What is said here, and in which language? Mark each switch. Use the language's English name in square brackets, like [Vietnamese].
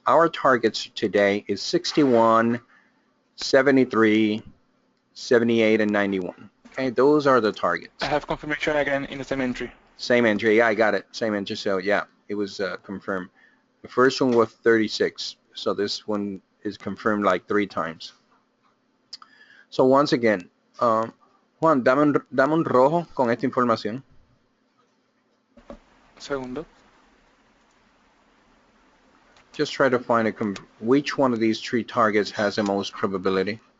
[English] Our targets today is 61, 73, 78, and 91. Okay, those are the targets. I have confirmation again in the same entry. Same entry. Yeah, I got it. Same entry. So yeah, it was confirmed. The first one was 36. So this one is confirmed like 3 times. So once again, [Spanish] Juan, dame un rojo con esta información. Segundo. [English] Just try to find which one of these 3 targets has the most probability.